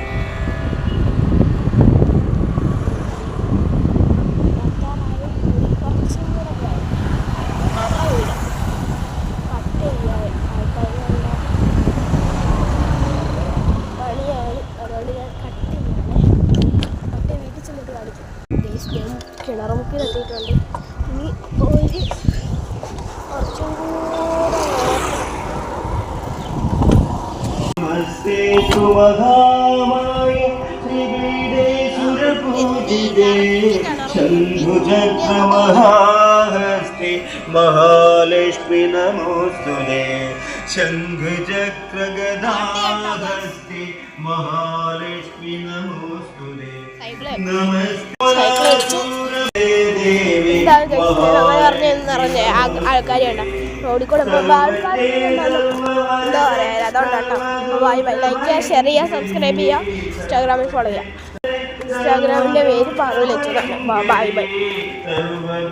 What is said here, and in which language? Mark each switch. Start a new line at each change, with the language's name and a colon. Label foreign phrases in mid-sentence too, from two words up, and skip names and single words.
Malayalam: കുറച്ചും കൂടെ പോയി നല്ല വീട് കട്ട് ചെയ്യാൻ ആൾക്കാരുള്ള പണിയാണ്. അതുകൊണ്ട് ഞാൻ കട്ട് ചെയ്യണേ. കട്ട് വീട്ടിൽ ചെന്നിട്ട് കാണിക്കും. ഞാൻ കിണറുമുക്കിലെത്തിയിട്ടുണ്ട്. ഇനി ഒരു കുറച്ചും കൂടെ
Sanskrit: शंभुचक्रमहाहस्ते महालक्ष्मी नमोस्तुते शंखचक्रगदाहस्ते महालक्ष्मी नमोस्तुते नमस्ते देवी
Malayalam: നിറഞ്ഞ ആൾക്കാരുണ്ട് റോഡിൽ കൂടെ ആൾക്കാർ എന്താ പറയുക. അതുകൊണ്ടാട്ടോ.
English: bye bye.
Malayalam: ലൈക്ക് ചെയ്യുക, ഷെയർ ചെയ്യുക, സബ്സ്ക്രൈബ് ചെയ്യുക, ഇൻസ്റ്റാഗ്രാമിൽ ഫോളോ ചെയ്യുക. ഇൻസ്റ്റാഗ്രാമിൻ്റെ പേര് പാറു ലച്ചു.
English: bye bye.